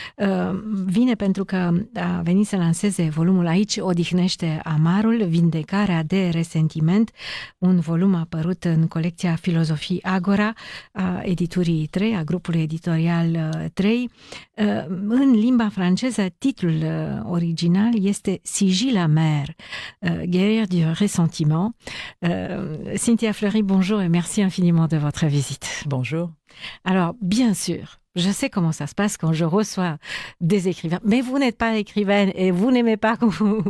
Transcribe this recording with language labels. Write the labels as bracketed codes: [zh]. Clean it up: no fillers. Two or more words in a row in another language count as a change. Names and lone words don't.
[ro] Vine pentru că a venit să lanseze volumul Aici odihnește amarul, vindecarea de resentiment, un volum apărut în colecția Filozofii Agora a Editurii 3, a grupului editorial 3. În limba franceză, titlul original este Sigil amer, guerre du ressentiment. [fr] Cynthia Fleury, bonjour et merci infiniment de votre visite. Bonjour. Alors, bien sûr, je sais comment ça se passe quand je reçois des écrivains, mais vous n'êtes pas écrivaine et vous n'aimez pas quand vous...